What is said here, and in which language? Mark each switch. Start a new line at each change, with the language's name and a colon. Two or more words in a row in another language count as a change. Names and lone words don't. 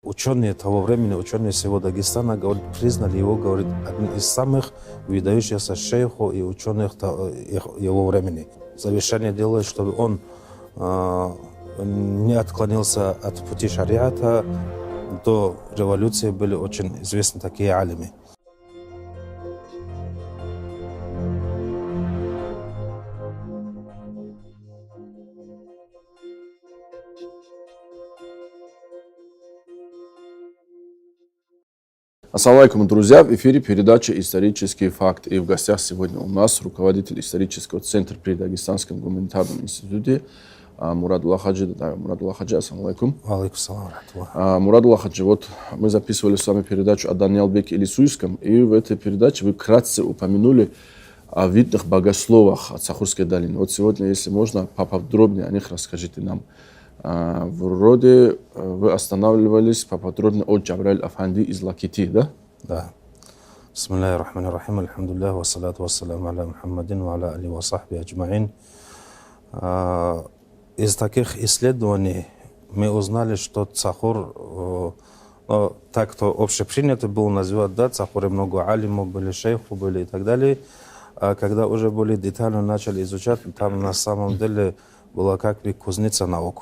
Russian: ученые того времени, ученые всего Дагестана, говорит, признали его, говорит, одним из самых выдающихся шейхов и ученых его времени. Завещание делает, чтобы он не отклонился от пути шариата. До революции были очень известны такие алимы.
Arabic: السلام عليكم,
Russian: друзья! В эфире передача «Исторический факт». И в гостях сегодня у нас руководитель исторического центра при Дагестанском гуманитарном институте Мурадулла Хаджи. Мурадулла Хаджи,
Arabic: السلام عليكم. عليكم السلام.
Russian: Мурадулла Хаджи, вот мы записывали с вами передачу о Даниалбеке Илисуйском, и в этой передаче вы вкратце упомянули о видных богословах от Сахурской долины. Вот сегодня, если можно, поподробнее о них расскажите нам. Вроде вы останавливались поподробнее от Джабраиль Афанди из Лакити, да? Да.
Arabic: بسم الله الرحمن الرحيم الحمد لله والصلاة والسلام على محمد وعلى آله وصحبه أجمعين.
Russian: Из таких исследований мы узнали, что Сахур, так кто общепринято было называть, да, Сахуре много алимов были, шейхов были и так далее. А когда уже более детально начали изучать, там на самом деле была как бы кузница наук.